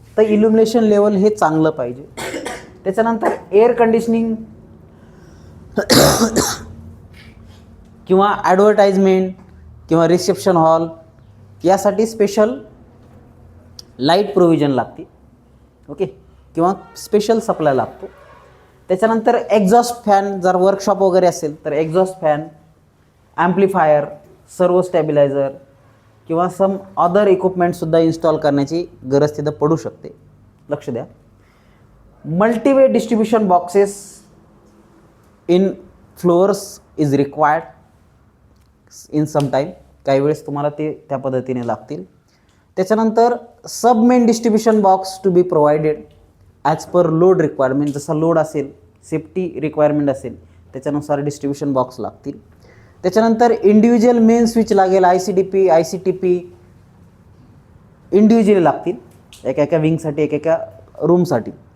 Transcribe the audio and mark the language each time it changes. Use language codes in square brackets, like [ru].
[mr] तर इल्युमिनेशन लेवल हे चांगलं पाहिजे. त्याच्यानंतर एअर कंडिशनिंग किंवा ॲडव्हर्टाइजमेंट किंवा रिसेप्शन हॉल यासाठी स्पेशल लाईट प्रोव्हिजन लागते. ओके. किंवा स्पेशल सप्लाय लागतो. त्याच्यानंतर एक्झॉस्ट फॅन, जर वर्कशॉप वगैरे असेल तर एक्झॉस्ट फॅन, ॲम्प्लिफायर, सर्वो स्टॅबिलायझर किंवा सम अदर इक्विपमेंटसुद्धा इन्स्टॉल करण्याची गरज तिथं पडू शकते. लक्ष द्या. [en] Multiway distribution boxes in floors is required in some time. [mr] काही वेळेस तुम्हाला ते त्या पद्धतीने लागतील. त्याच्यानंतर [en] Sub main distribution box to be provided as per load requirement. [mr] जसा लोड असेल, सेफ्टी रिक्वायरमेंट असेल, त्याच्यानुसार डिस्ट्रीब्युशन बॉक्स लागतील. त्याच्यानंतर इंडिव्हिज्युअल मेन स्विच लागेल. ICDP, ICTP इंडिव्हिज्युअली लागतील एका विंगसाठी, एका रूमसाठी.